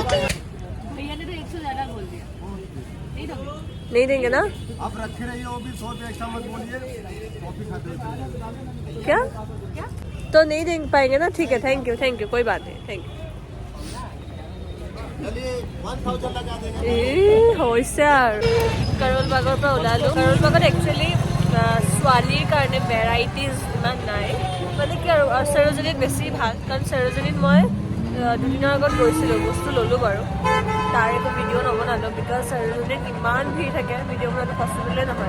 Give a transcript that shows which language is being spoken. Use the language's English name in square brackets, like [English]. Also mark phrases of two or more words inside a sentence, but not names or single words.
[Hindi] भैया ने तो 100 ज़्यादा बोल दिया। नहीं दोगे? नहीं देंगे ना? आप रखे रहिए, वो भी 100 रुपये एक्स्ट्रा मत बोलिए, कॉफी खाते हुए। क्या तो नहीं दे पाएंगे ना? ठीक है, [English] thank you [Hindi] कोई बात नहीं, [English] thank you. [Hindi] चलिए 1000 लगा देंगे। [Assamese] হৈছে আৰু কৰল বাগৰ পৰা ওলালোঁ। কৰল বাগত একচুৱেলি ছোৱালীৰ কাৰণে ভেৰাইটিজ ইমান নাই, মানে কি আৰু সৰোজিনীত বেছি ভাল, কাৰণ সৰোজিনীত মই দুদিনৰ আগত গৈছিলোঁ, বস্তু ল'লোঁ বাৰু। তাৰ একো ভিডিঅ' নবনালোঁ বিকজ চেৰাজনীত ইমান ভিৰ থাকে, ভিডিঅ' বনোৱাটো পচিবলে নহয়।